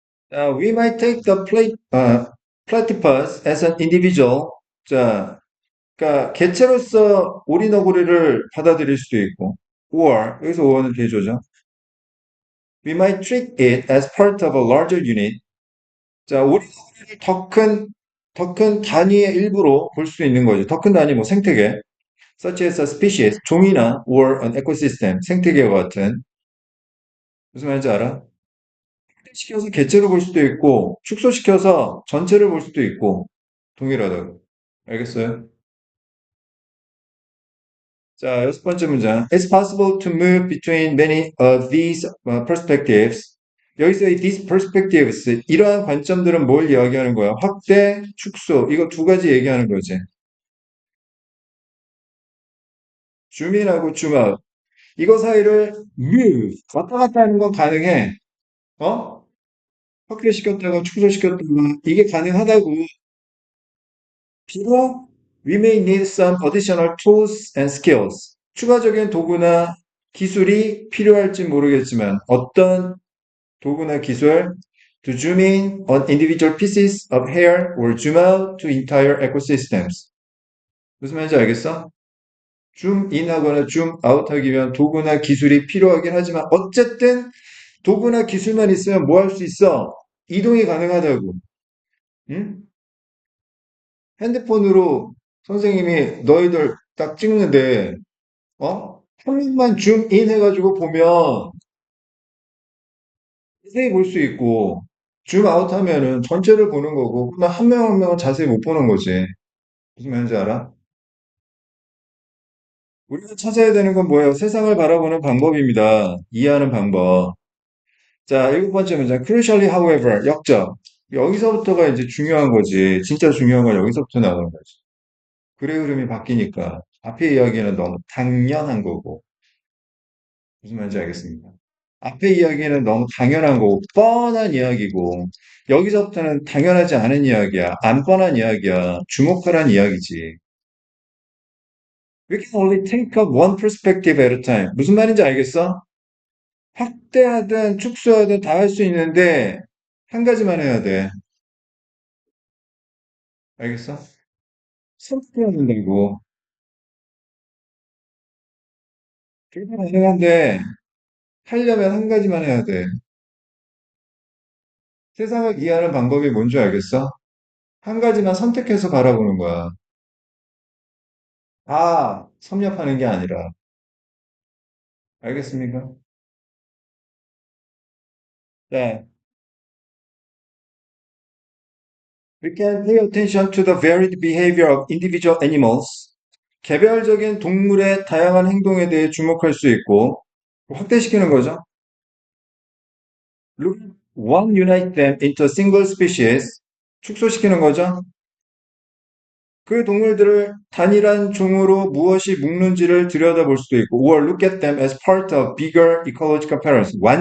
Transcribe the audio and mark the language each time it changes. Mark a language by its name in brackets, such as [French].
[English] We might take the platypus as an individual. [Korean] 자, 그러니까 개체로서 오리너구리를 받아들일 수도 있고, or 여기서 or는 대조죠. [English] We might treat it as part of a larger unit. [Korean] 자, 오리너구리를 더 큰 단위의 일부로 볼 수 있는 거죠. 더 큰 단위, 뭐 생태계, [English] such as a species, [Korean] 종이나 [English] or an ecosystem, [Korean] 생태계와 같은. 무슨 말인지 알아? 시켜서 개체로 볼 수도 있고, 축소시켜서 전체를 볼 수도 있고, 동일하다고. 알겠어요? 자, 여섯 번째 문장. [English] It's possible to move between many of these perspectives. [Korean] 여기서 이 these perspectives, 이러한 관점들은 뭘 이야기하는 거야? 확대, 축소, 이거 두 가지 얘기하는 거지. 줌인하고 줌아웃. 이거 사이를 move, 왔다 갔다 하는 건 가능해. 어? 확대시켰다가 축소시켰다가 이게 가능하다고. [English] 비록 we may need some additional tools and skills. [Korean] 추가적인 도구나 기술이 필요할지 모르겠지만 어떤 도구나 기술 [English] to zoom in on individual pieces of hair or zoom out to entire ecosystems. [Korean] 무슨 말인지 알겠어? zoom in 하거나 zoom out 하기 위한 도구나 기술이 필요하긴 하지만 어쨌든 도구나 기술만 있으면 뭐 할 수 있어? 이동이 가능하다고. 응? 핸드폰으로 선생님이 너희들 딱 찍는데, 한 명만 줌인 해가지고 보면 자세히 볼 수 있고, 줌 아웃 하면은 전체를 보는 거고, 그러면 한 명 한 명은 자세히 못 보는 거지. 무슨 말인지 알아? 우리가 찾아야 되는 건 뭐예요? 세상을 바라보는 방법입니다. 이해하는 방법. 자, 일곱 번째 문장. [English] Crucially, however, 역적. [Korean] 여기서부터가 이제 중요한 거지. 진짜 중요한 건 여기서부터 나오는 거지. 글의 흐름이 바뀌니까 앞에 이야기는 너무 당연한 거고. 무슨 말인지 알겠습니다. 앞에 이야기는 너무 당연한 거고, 뻔한 이야기고, 여기서부터는 당연하지 않은 이야기야. 안 뻔한 이야기야. 주목하라는 이야기지. [English] We can only take up one perspective at a time. [Korean] 무슨 말인지 알겠어? 확대하든 축소하든 다 할 수 있는데, 한 가지만 해야 돼. 알겠어? 선택해야 된다고. 그게 가능한데, 하려면 한 가지만 해야 돼. 세상을 이해하는 방법이 뭔지 알겠어? 한 가지만 선택해서 바라보는 거야. 다 섭렵하는 게 아니라. 알겠습니까? 네. [English] We can pay attention to the varied behavior of individual animals. [Korean] 개별적인 동물의 다양한 행동에 대해 주목할 수 있고, 확대시키는 거죠. [English] Look, one unite them into a single species. [Korean] 축소시키는 거죠. 그 동물들을 단일한 종으로 무엇이 묶는지를 들여다볼 수도 있고, [English] or look at them as part of bigger ecological patterns.